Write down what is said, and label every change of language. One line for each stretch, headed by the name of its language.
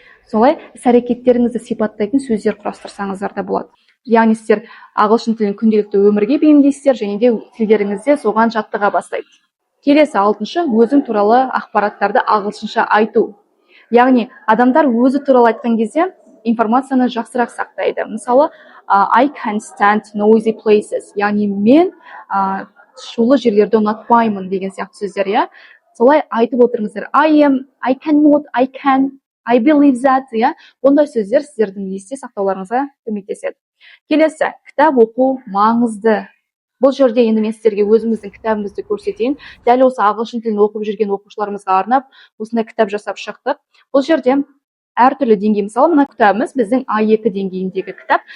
Kazakh: Солай іс-әрекеттеріңізді сипаттайтын сөздер құрастырсаңыздар да болады. Яғни сіздер ағылшын тілін күнделікті өмірге бейімдейсіздер және де тілдеріңізде соған жаттыға бастайды. Келесі алтыншы, өзің туралы ақпараттарды ағылшынша айту. Яғни адамдар өзі туралы айтқан кезде информацияны жақсырақ сақтайды. Мысалы,
English: I can't stand noisy places.
Kazakh: Яғни мен шулы жерлерді ұнатпаймын деген сияқты сөздер, иә. Солай айтып отырыңыздар.
English: I cannot, I can, I believe that,
Kazakh: иә. Ондай сөздер сіздердің есте сақтауларыңызға көмектеседі. Келесі, кітап оқу маңызды. Бұл жерде енді мен сіздерге өзіміздің кітабымызды көрсетейін. Дәл осы ағылшын тілін оқып жүрген оқушыларымызға арнап осындай кітап жасап шықтық. Бұл жерде әртүрлі деңгей, мысалы мына кітабымыз біздің А2 деңгейіндегі кітап.